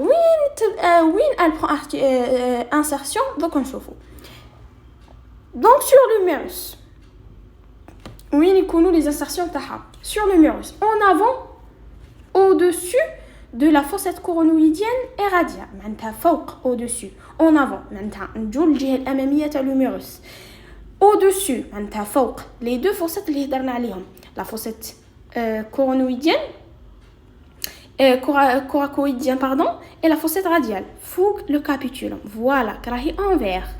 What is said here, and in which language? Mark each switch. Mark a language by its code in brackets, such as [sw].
[fr] Oui, elle prend insertion. Donc, on chauffe. Donc, sur l'humérus. Oui, les insertions. Sur l'humérus. En avant, au-dessus de la fossette coronoïdienne et radiale. [ar] معناتها فوق [fr] au-dessus, en avant. [ar] معناتها نجو الجهة الأمامية تاع l'humérus. Au-dessus, معناتها فوق [fr] les deux fossettes [ar] اللي هضرنا عليهم. [fr] La fossette coronoïdienne coracoïdienne pardon et la fossette radiale. فوق le capitulum. Voilà, [ar] راهي [fr] envers.